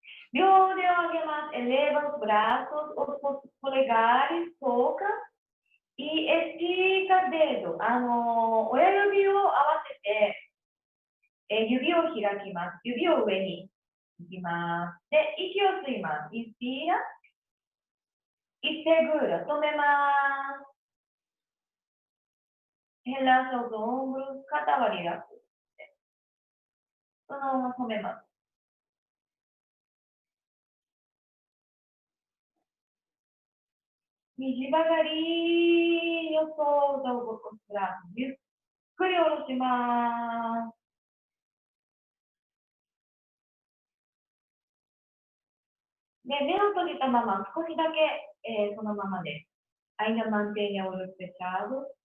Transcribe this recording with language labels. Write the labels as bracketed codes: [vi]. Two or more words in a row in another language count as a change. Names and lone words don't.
[ja] 両腕を上げます。 [pt] Eleva os braços, os polegares, toca e estica dedo. [ja] 親指を合わせて、指を開きます。指を上に行きます。で、息を吸います。 [es] Inspira y segura. [pt] 止めます。Relaxa os ombros, [ja] 肩はリラックスして。そのまま止めます。右曲がり、予想と動くスラン。ゆっくり下ろします。で、目を閉じたまま少しだけ、そのままです。 [pt] Ainda mantenha olhos fechados.